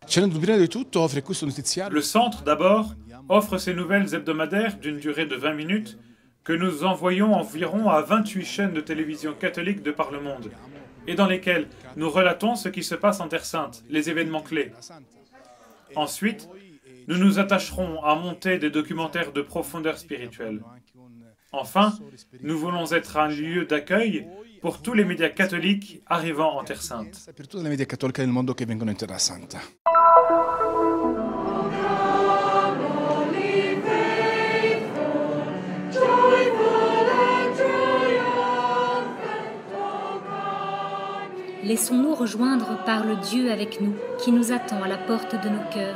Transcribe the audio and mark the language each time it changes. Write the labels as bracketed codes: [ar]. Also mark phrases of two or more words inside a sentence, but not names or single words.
[fr] Le centre, d'abord, offre ces nouvelles hebdomadaires d'une durée de 20 minutes que nous envoyons environ à 28 chaînes de télévision catholiques de par le monde et dans lesquelles nous relatons ce qui se passe en Terre Sainte, les événements clés. Ensuite, nous nous attacherons à monter des documentaires de profondeur spirituelle. Enfin, nous voulons être un lieu d'accueil pour tous les médias catholiques arrivant en Terre Sainte. [it] Per tutte le media cattoliche del mondo che vengono in Terra Santa. [fr] Laissons-nous rejoindre par le Dieu avec nous, qui nous attend à la porte de nos cœurs.